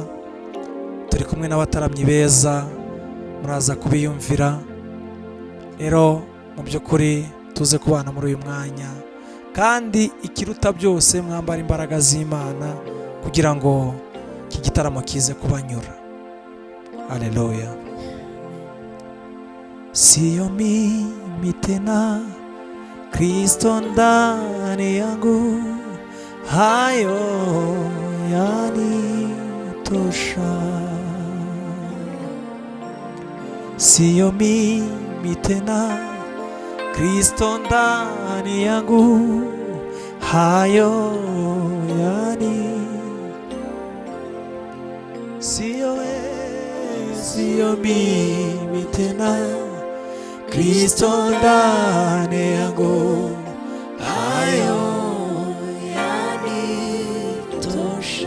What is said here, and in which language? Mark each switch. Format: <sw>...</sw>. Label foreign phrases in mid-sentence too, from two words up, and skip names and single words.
<rw>Turi kumwe n'abataramyi beza, muraza kubiyumvira. Rero mu by'ukuri tuze kubana muri uyu mwanya, kandi ikiruta byose mwambara imbaraga z'Imana kugira ngo iki gitaramo kize kubanyura. Haleluya.</rw> <sw>Sio mimi tena, Kristo ndani yangu, hayo yanitosha. Sio mimi tena, Kristo ndani yangu, hayo sio mimi tena, Kristo ndani yangu, hayo yanitosha.</sw>